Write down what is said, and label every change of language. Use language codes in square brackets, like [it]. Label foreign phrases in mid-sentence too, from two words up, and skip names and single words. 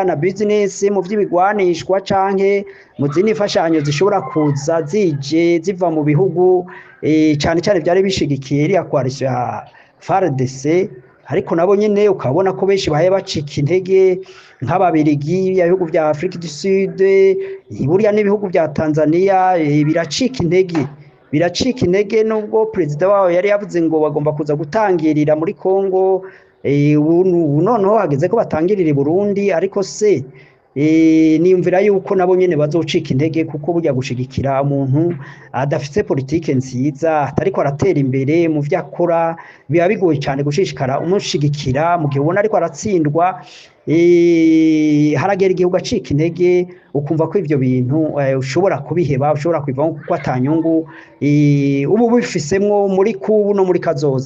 [rn] na business mu by'ibigwanishwa canke mu zindi fashanyo zishobora kuza zije ziva mu bihugu cyane cyane byari bishigikiye iriya coalition ya FARDC, ariko nabo nyene ukabona ko benshi bahe bacika intege, nk'ababirigi ibihugu bya Afrique du Sud, buriya n'ibihugu bya Tanzania biracika intege nubwo president wabo yari yavuze ngo bagomba kuza gutangirira muri Kongo, noneho hageze ko batangirira i Burundi, ariko se niyumvira yuko nabo nyene bazocika intege, kuko burya gushigikira umuntu adafite politike nziza, atariko aratera imbere mu vyakora, biba bigoye cyane gushishikara umushigikira mu gihe ubona ariko aratsindwa. Haragera igihugu acika intege, ukumva ko ivyo bintu ushobora kubiheba, ushobora kwivamo kuko atanyungu ubu bifisemwo muri kubu no muri kazoza.